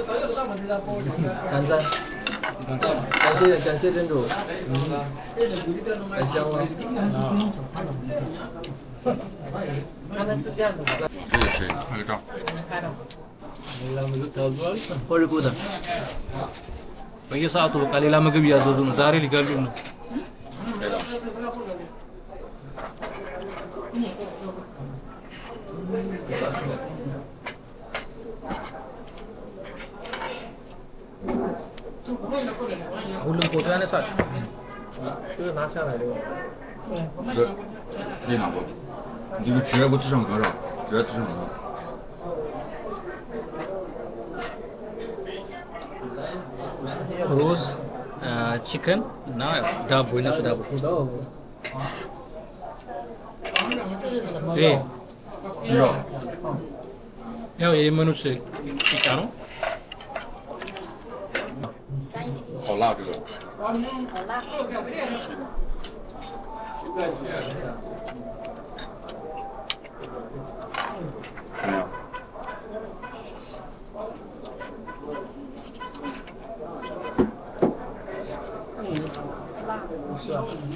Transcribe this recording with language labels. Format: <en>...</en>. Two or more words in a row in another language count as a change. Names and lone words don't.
<zh>感赞。感谢珍珠。很香了。他们是这样的吗？可以，拍个照。拍吧。或者gut</zh> <am>በየሰዓቱ በቃ ሌላ ምግብ እያዘዙ ነው። ዛሬ ሊገሉ ነው። ሁሉም ፎቶ ያነሳል።</am> <zh>这个拿下来的。对，可以拿过。你这个直接给我支上格上，直接支上格。</zh> <am>ሩዝ ቺክን እና ዳቦ የነሱ ዳቦ ይሄ ያው የየመኖች ቂጣ ነው።</am> <zh>好辣这个。怎么样？是啊。</zh>